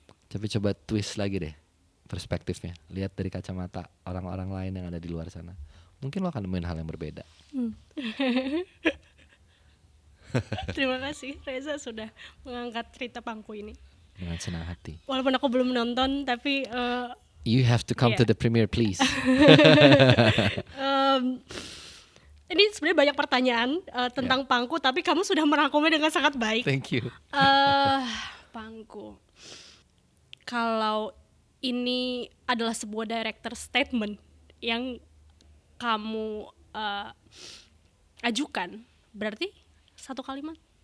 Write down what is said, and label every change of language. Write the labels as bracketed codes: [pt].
[id] Tapi coba twist lagi deh perspektifnya. Lihat dari kacamata orang-orang lain yang ada di luar sana. Mungkin lo akan nemuin hal yang berbeda. Terima kasih Reza sudah mengangkat cerita Pangku ini dengan senang hati. Walaupun aku belum nonton, tapi [en] you have to come to the premiere please. [id] Ini sebenarnya banyak pertanyaan tentang Pangku, tapi kamu sudah merangkumnya dengan sangat baik. [en] Thank you. [id] Pangku, kalau ini adalah sebuah director statement yang kamu ajukan, berarti satu kalimat?